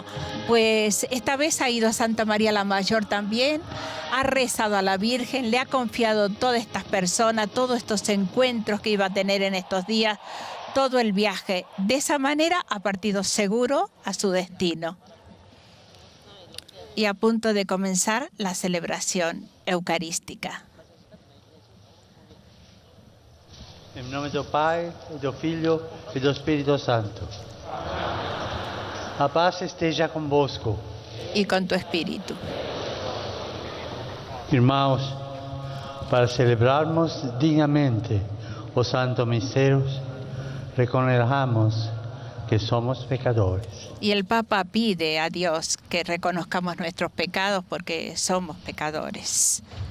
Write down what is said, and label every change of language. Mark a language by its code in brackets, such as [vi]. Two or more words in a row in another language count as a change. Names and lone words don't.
[es] Pues esta vez ha ido a Santa María la Mayor también, ha rezado a la Virgen, le ha confiado todas estas personas, todos estos encuentros que iba a tener en estos días, todo el viaje. De esa manera ha partido seguro a su destino. Y a punto de comenzar la celebración eucarística. [pt] Em nome do Pai, e do Filho e do Espírito Santo. A paz esteja convosco. [es] Y con tu espíritu. [pt] Irmãos, para celebrarmos dignamente os santos misterios, [es] reconozcamos que somos pecadores. Y el Papa pide a Dios que reconozcamos nuestros pecados porque somos pecadores.